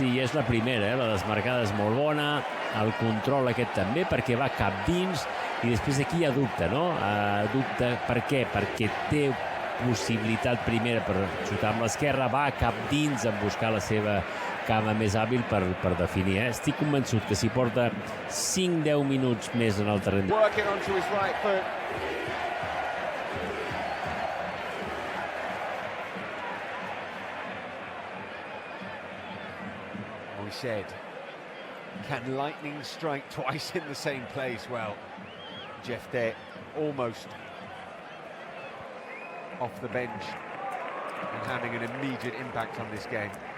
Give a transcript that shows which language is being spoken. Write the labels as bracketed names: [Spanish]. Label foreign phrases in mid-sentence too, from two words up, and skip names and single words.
[Catalan] Sí, és la primera, la desmarcada és molt bona, el control aquest també, perquè va cap dins, i després aquí hi ha dubte, no? Dubte per què? Perquè té possibilitat primera per xutar amb l'esquerra, va cap dins en buscar la seva cama més hàbil per definir. Estic convençut que si porta 5-10 minuts més en el terreny. [English] Working onto his right foot. We said, can lightning strike twice in the same place? Well, Jefté almost off the bench and having an immediate impact on this game.